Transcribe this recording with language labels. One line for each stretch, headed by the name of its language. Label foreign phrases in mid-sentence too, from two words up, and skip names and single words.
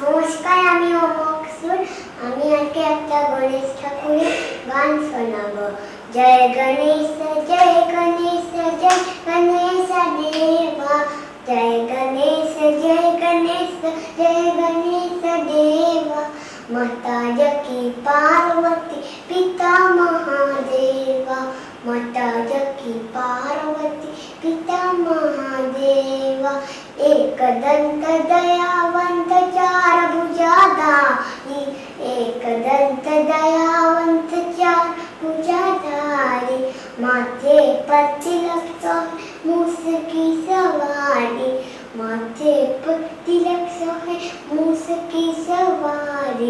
Bangla: নমস্কার, আমি অমোক সুর। আমি আজকে একটা গণেশ ঠাকুরের গান শোনাবো।
Hindi: जय गणेश जय गणेश जय गणेश देवा, जय गणेश जय गणेश जय गणेश देवा। माता जकी पार्वती पिता महादेवा, माता जकी पार्वती पिता महादेवा। एक दंत दयावंत चार भुजाधारी, एक दंत दयावंत चार भुजाधारी। माथे पर तिलक सोहे मूस की सवारी, माथे पर तिलक सोहे मूस की सवारी।